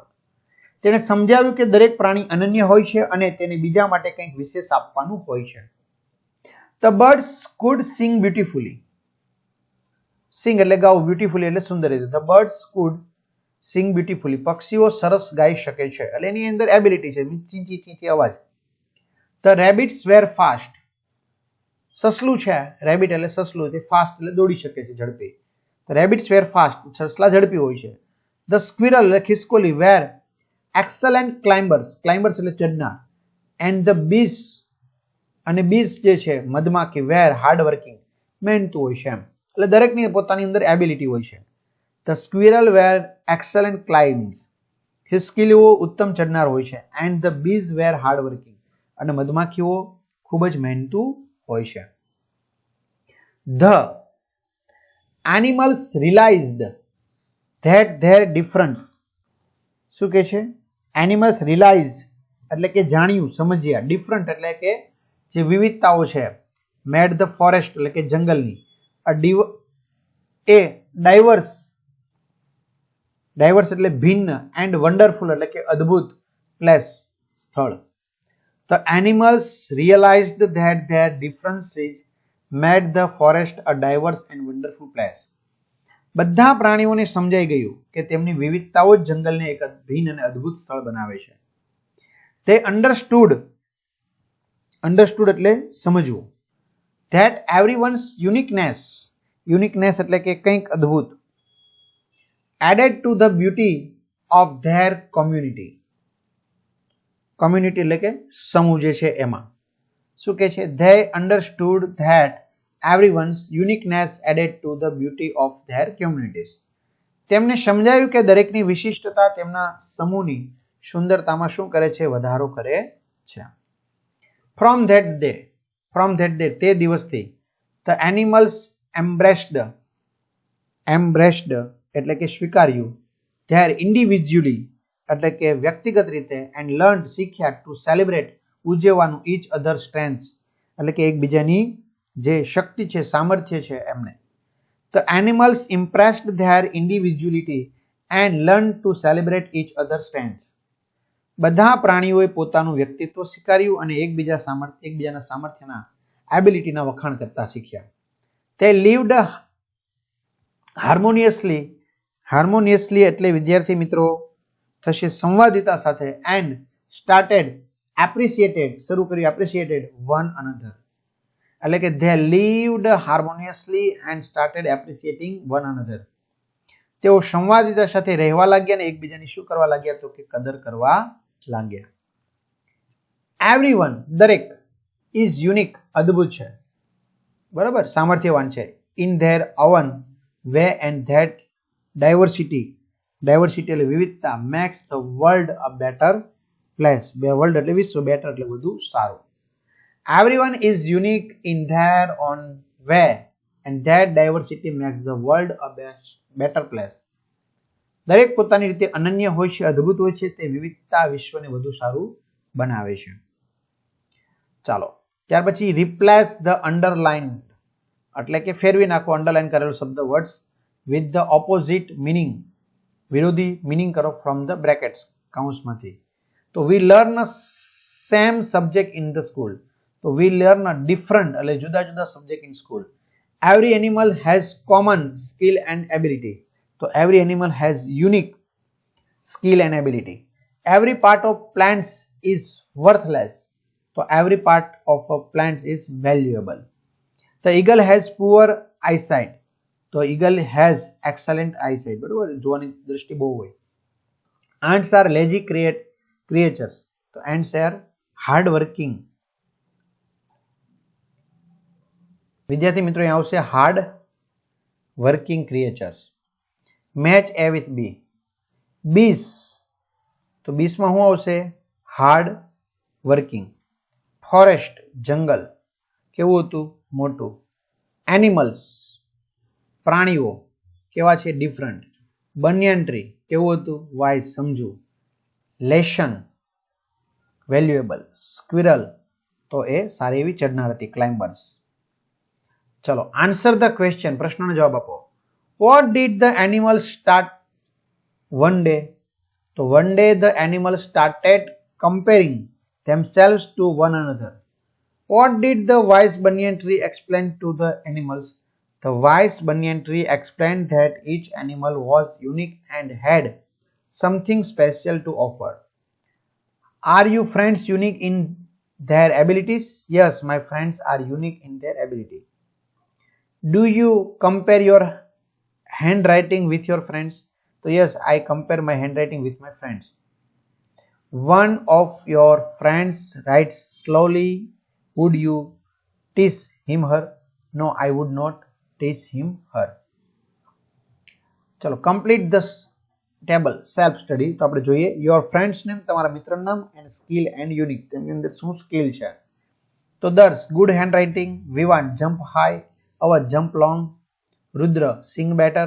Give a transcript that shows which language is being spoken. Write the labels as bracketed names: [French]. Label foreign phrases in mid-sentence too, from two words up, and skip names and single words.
[Gujarati] તેણે સમજાવ્યું કે દરેક પ્રાણી અનન્ય હોય છે અને તેને બીજા માટે કંઈક વિશેષ આપવાનું હોય છે. [English] The birds could sing beautifully. [Gujarati] Sing એટલે ગાવું, beautifully એટલે સુંદર રીતે. [English] The birds could sing beautifully. [Gujarati] પક્ષીઓ સરસ ગાઈ શકે છે એટલે એની અંદર એબિલિટી છે, ચીંચી ચીંચી અવાજ. [English] The rabbits were fast. [Gujarati] સસલું છે, રેબિટ એટલે સસલું, તે ફાસ્ટ એટલે દોડી શકે છે, ઝડપી. [English] The rabbits were fast. [Gujarati] સસલા ઝડપી હોય છે. [English] The squirrel એટલે ખિસકોલી were excellent climbers. [Gujarati] climbers એટલે ચડનાર. [English] And the bees અને bees [Gujarati] જે છે મધમાખી [English] were hard working. [Gujarati] મહેનતુ હોય છે એમ. એટલે દરેકની પોતાની અંદર એબિલિટી હોય છે. [English] The squirrel were excellent climbers. [Gujarati] ખિસકોલીઓ ઉત્તમ ચડનાર હોય છે. [English] And the bees were hard working. [Gujarati] અને મધમાખીઓ ખૂબ જ મહેનતુ હોય છે. [English] The animals realized that their different, [Gujarati] શું કે છે? [English] Animals realize [Gujarati] એટલે કે જાણ્યું, સમજ્યા. different એટલે કે જે વિવિધતાઓ છે. [English] made the forest [Gujarati] એટલે કે જંગલની [English] a diverse [Gujarati] એટલે ભિન્ન [English] and wonderful [Gujarati] એટલે કે અદ્ભુત place સ્થળ. [English] The animals realized that their differences made the forest a diverse and wonderful place. [Gujarati] બધા પ્રાણીઓને સમજાઈ ગયું કે તેમની વિવિધતાઓ જ જંગલને એક ભિન્ન અને અદ્ભુત સ્થળ બનાવે છે. [English] They understood [Gujarati] એટલે સમજવું. [English] That everyone's uniqueness [Gujarati] એટલે કે કંઈક અદ્ભુત [English] added to the beauty of their community. [Gujarati] community એટલે કે સમૂહ જે છે એમાં. શું કહે છે? [English] They understood that everyone's uniqueness added to the beauty of their communities. [Gujarati] તેમને સમજાયું કે દરેકની વિશિષ્ટતા તેમના સમૂહની સુંદરતામાં શું કરે છે? વધારો કરે છે. [English] From that day [Gujarati] તે દિવસથી [English] the animals embraced [Gujarati] એટલે કે સ્વીકાર્યું [English] their individually [Gujarati] એટલે કે વ્યક્તિગત રીતે [English] and learned [Gujarati] શીખ્યા [English] to celebrate [Gujarati] ઉજવવાનું [English] each other strengths [Gujarati] એટલે કે એકબીજાની જે શક્તિ છે, સામર્થ્ય છે એમને. [English] The animals impressed their individuality and learned to celebrate each other's strengths. [Gujarati] બધા પ્રાણીઓએ પોતાનું વ્યક્તિત્વ સ્વીકાર્યું અને એકબીજાના સામર્થ્યના એબિલિટીના વખાણ કરતા શીખ્યા. [English] They lived harmoniously [Gujarati] એટલે વિદ્યાર્થી મિત્રો થશે સંવાદિતા સાથે [English] and started [Gujarati] શરૂ કર્યું [English] appreciated one another [Gujarati] એટલે કે [English] they lived harmoniously and started appreciating one another. [Gujarati] તેઓ સંવાદિતા સાથે રહેવા લાગ્યા અને એકબીજાની શું કરવા લાગ્યા? તો કે કદર કરવા લાગ્યા. Everyone દરેક [English] is unique [Gujarati] અદ્ભુત છે, બરાબર, સામર્થ્યવાન છે. [English] in their own way and that diversity [Gujarati] એટલે વિવિધતા [English] makes the world a better place. [Gujarati] વર્લ્ડ એટલે વિશ્વ, બેટર એટલે વધુ સારું. [English] Everyone is unique in their own way and that diversity makes the world a better place. [Gujarati] દરેક પોતાની રીતે અનન્ય હોય છે, અદ્ભુત હોય છે, તે વિવિધતા વિશ્વને વધુ સારું બનાવે છે. ચાલો ત્યાર પછી [English] replace the underlined [Gujarati] એટલે કે ફેરવી નાખો અંડરલાઈન કરેલો શબ્દ [English] words with the opposite meaning, વિરોધી meaning કરો from the brackets કૌંસમાંથી. તો we learn a same subject in the school. તો we learn a different [Gujarati] એટલે જુદા જુદા [English] subject in school. Every animal has common skill and ability. તો every animal has unique skill and ability. Every part of plants is worthless. So every part of a plant is valuable. The eagle has poor eyesight. So eagle has excellent eyesight. [Gujarati] બરોબર, જોવાની દૃષ્ટિ બહુ હોય. [English] Ants are lazy creatures. So ants are hard working. [Gujarati] વિદ્યાર્થી મિત્રો અહીં આવશે [English] hard working creatures. Match A with B. Bees. [Gujarati] તો bees માં શું આવશે? [English] hard working. [Gujarati] Forest જંગલ કેવું હતું? મોટું. એનિમલ્સ પ્રાણીઓ કેવા છે ડિફરન્ટ. [English] banyan tree [Gujarati] કેવું હતું વાઇઝ સમજુ. [English] lesson valuable. [Gujarati] સ્ક્વિરલ તો એ સારી એવી ચડનાર હતી ક્લાઇમ્બર્સ. ચલો [English] answer the question [Gujarati] પ્રશ્નનો જવાબ આપો. [English] What did the animal start one day? તો one day the animal started comparing themselves to one another. What did the wise banyan tree explain to the animals? The wise banyan tree explained that each animal was unique and had something special to offer. Are you friends unique in their abilities? Yes, my friends are unique in their ability. Do you compare your handwriting with your friends? So yes, I compare my handwriting with my friends. One of your friends writes slowly. Would you tease him her? No, I would not tease him her. ચલો complete the table self study. [Gujarati] તો આપણે જોઈએ [English] your friends name [Gujarati] તમારા મિત્રનું નામ [English] and skill and unique [Gujarati] તેની અંદર શું સ્કિલ છે. [English] તો દર્શ good hand writing. વિવાન jump high. અવધ jump long. રુદ્ર sing better.